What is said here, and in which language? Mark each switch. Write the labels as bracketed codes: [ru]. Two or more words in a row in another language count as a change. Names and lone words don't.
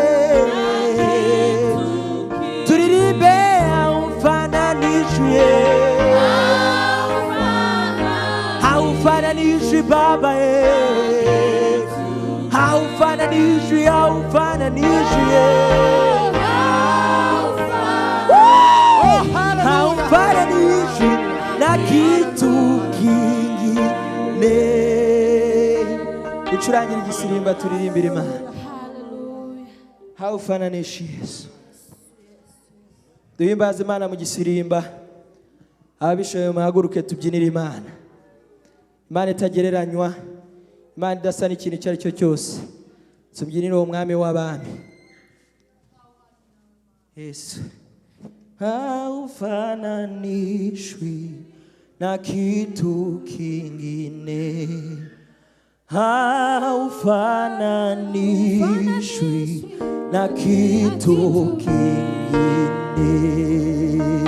[sw] Turirimbe haufananishwi, haufananishwi Baba, haufananishwi, haufananishwi, haufananishwi na kitu kingine. [rw] Ucurangira igisirimba turirimbira Imana. [sw] Haufananishwi Yesu. [rw] Duhimbaze Imana mu gisirimba. Ababishoboye muhaguruke tubyinire Imana. Imana itagereranywa, Imana idasa n'ikintu icyo ari cyo cyose. Tubyinire uwo mwami w'abami Yesu. [sw] Haufananishwi na kitu kingine. Haufananishwi na kitu kingine.